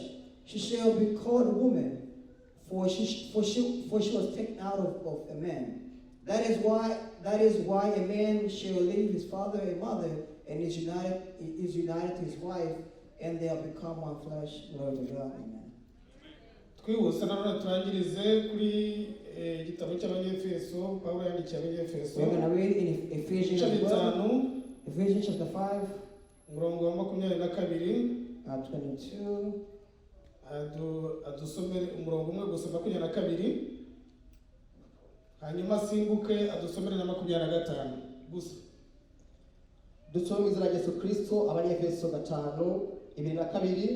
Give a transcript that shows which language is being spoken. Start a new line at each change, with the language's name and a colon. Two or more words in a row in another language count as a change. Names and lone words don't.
English: She shall be called a woman, for she was taken out of a man. That is why a man shall leave his father and mother and is united to his wife, and they have become one flesh. Glory to God. Amen.
Kinyarwanda: Twihuse nanone turangirize kuri igitabo cy'Abanyefeso. Pawulo yandikiye Abanyefeso.
English: We're going to read in Ephesians chapter 5.
Kinyarwanda: Umurongo wa 22. 22. Adusomere umurongo umwe gusa 22. Hanyuma simbuke adusomere na 25 gusa. Dusome izina rya Yesu Kristo Abanyefeso 5:22.